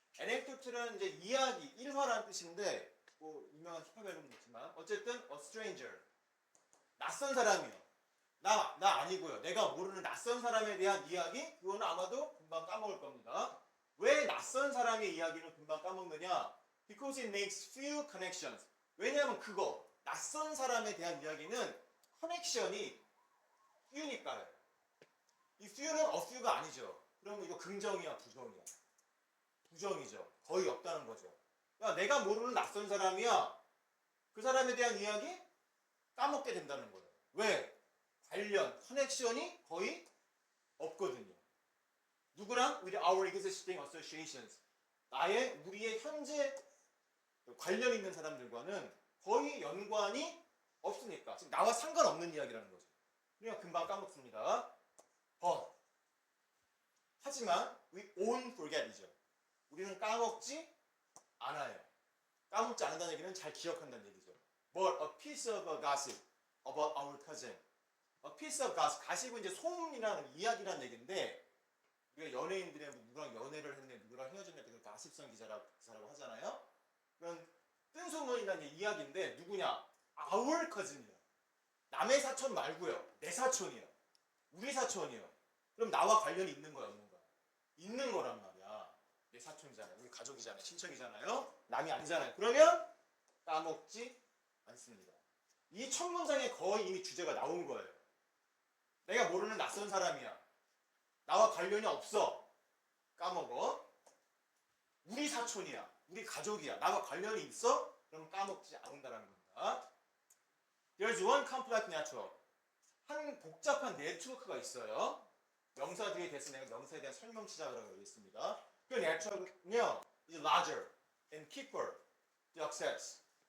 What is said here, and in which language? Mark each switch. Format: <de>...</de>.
<ko>anecdote는 이제 이야기, 일화라는 뜻인데 뭐 유명한 힙합 앨범도 있지만 어쨌든</ko> <en>a stranger.</en> <ko>낯선 사람이요. 나 아니고요. 내가 모르는 낯선 사람에 대한 이야기 그거는 아마도 금방 까먹을 겁니다. 왜 낯선 사람의 이야기를 금방 까먹느냐?</ko> <en>Because it makes few connections.</en> <ko>왜냐하면 그거 낯선 사람에 대한 이야기는 커넥션이 few니까요. 이 few는 a few가 아니죠. 그러면 이거 긍정이야, 부정이야? 부정이죠. 거의 없다는 거죠. 야, 내가 모르는 낯선 사람이야. 그 사람에 대한 이야기 까먹게 된다는 거예요. 왜? 관련, 커넥션이 거의 없거든요. 누구랑?</ko> <en>With our existing associations.</en> <ko>우리의 현재 관련 있는 사람들과는 거의 연관이 없으니까 지금 나와 상관없는 이야기라는 거죠. 그러니까 금방 까먹습니다. 하지만</ko> <en>we won't forget이죠.</en> <ko>우리는 까먹지 않아요. 까먹지 않는다는 얘기는 잘 기억한다는 얘기죠.</ko> <en>But a piece of gossip about our cousin. A piece of gossip.</en> <ko>가십은 이제 소문이라는 이야기라는 얘기인데 우리가 연예인들이 누구랑 연애를 했네, 누구랑 헤어졌네, 그 가십성 기사라고 하잖아요. 그런 뜬 소문이라는 이야기인데 누구냐?</ko> <en>Our cousin이야.</en> <ko>남의 사촌 말고요. 내 사촌이야. 우리 사촌이요. 그럼 나와 관련이 있는 거야, 없는 거야? 있는 거란 말이야. 내 사촌이잖아요. 우리 가족이잖아요. 친척이잖아요. 남이 아니잖아요. 그러면 까먹지 않습니다. 이 첫 문장에 거의 이미 주제가 나온 거예요. 내가 모르는 낯선 사람이야. 나와 관련이 없어. 까먹어. 우리 사촌이야. 우리 가족이야. 나와 관련이 있어? 그럼 까먹지 않는다는 겁니다.</ko> <en>There's one complex network.</en> <ko>한 복잡한 네트워크가 있어요. 명사 뒤에 대해서 내가 명사에 대한 설명 시작이라고 하겠습니다. 그 네트워크는요,</ko> <en>is larger and quicker to access.</en>